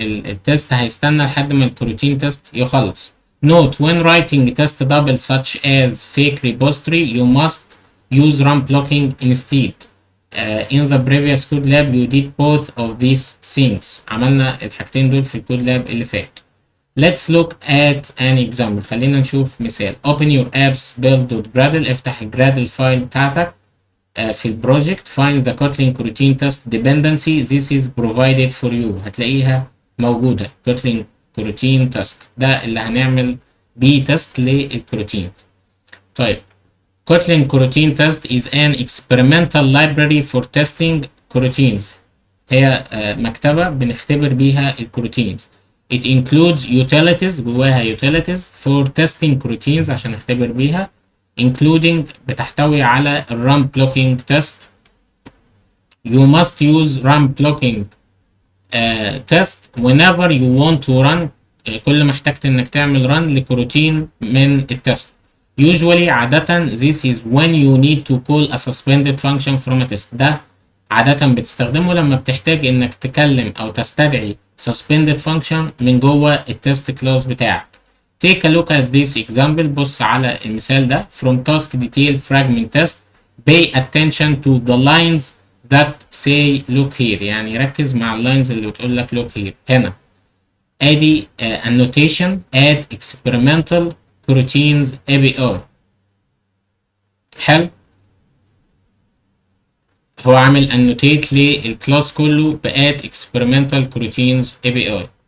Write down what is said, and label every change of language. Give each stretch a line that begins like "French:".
Arabic: التست هيستنى لحد ما الكوروتين تيست يخلص.
English: Note when writing test double such as fake repository you must use run blocking instead. In the previous code lab you did both of these things.
Arabic: عملنا الحاجتين دول في الكود لاب اللي فات.
English: Let's look at an example.
Arabic: خلينا نشوف مثال.
English: Open your apps build.gradle.
Arabic: افتح الجرادل فايل بتاعتك في البروجكت.
English: Find the Kotlin coroutine test dependency. This is provided for you.
Arabic: هتلاقيها موجودة. Kotlin coroutine test ده اللي هنعمل بيه تيست للكوروتين.
English: طيب Kotlin coroutine test is an experimental library for testing coroutines.
Arabic: هي مكتبة بنختبر بيها الكوروتينز.
English: It includes utilities.
Arabic: جواها
English: utilities for testing coroutines
Arabic: عشان نختبر بيها
English: including
Arabic: بتحتوي على
English: run blocking test. You must use run blocking test whenever you want to run.
Arabic: كل ما احتجت انك تعمل run لكوروتين من التست.
English: Usually عادة this is when you need to call a suspended function from a test.
Arabic: ده عادة بتستخدمه لما بتحتاج انك تكلم او تستدعي suspended function من جوه التست كلاس بتاعك.
English: Take a look at this example.
Arabic: بص على المثال ده.
English: From task detail fragment test pay attention to the lines that say look here.
Arabic: يعني ركز مع اللاينز اللي بتقول لك look here. هنا ادي annotation add experimental coroutines API. حلو. هو عامل annotate للكلاس كله ب add experimental coroutines API.